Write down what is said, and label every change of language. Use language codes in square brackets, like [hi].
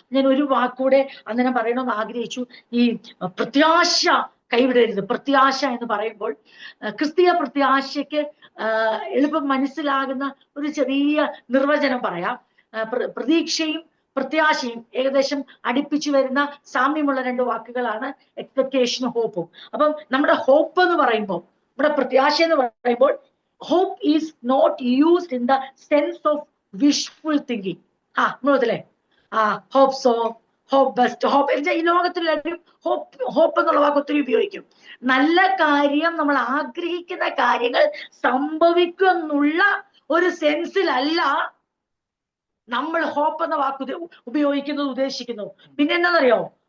[ml] ഞാൻ ഒരു വാക്കൂടെ അന്നേരം പറയണമെന്ന് ആഗ്രഹിച്ചു. ഈ പ്രത്യാശ കൈവിടരുത്. പ്രത്യാശ എന്ന് പറയുമ്പോൾ ക്രിസ്തീയ പ്രത്യാശയ്ക്ക് എളുപ്പം മനസ്സിലാകുന്ന ഒരു ചെറിയ നിർവചനം പറയാം. പ്രതീക്ഷയും പ്രത്യാശയും ഏകദേശം അടുപ്പിച്ചു വരുന്ന സാമ്യമുള്ള രണ്ട് വാക്കുകളാണ് എക്സ്പെക്ടേഷനും ഹോപ്പും. അപ്പം നമ്മുടെ ഹോപ്പ് എന്ന് പറയുമ്പോൾ, [en] നമ്മുടെ പ്രത്യാശ എന്ന് പറയുമ്പോൾ, hope is not used in the sense of wishful thinking. [ml] നമ്മളല്ലേ [en] hope so, hope best, hope. [ml] ഈ ലോകത്തിലെല്ലാവരും ഹോപ്പ് എന്നുള്ള വാക്ക് ഒത്തിരി ഉപയോഗിക്കും. നല്ല കാര്യം, നമ്മൾ ആഗ്രഹിക്കുന്ന കാര്യങ്ങൾ സംഭവിക്കും എന്നുള്ള ഒരു സെൻസിലല്ല നമ്മൾ ഹോപ്പ് എന്ന വാക്ക് ഉപയോഗിക്കുന്നത്, ഉദ്ദേശിക്കുന്നത്. പിന്നെ എന്താണെന്നറിയോ?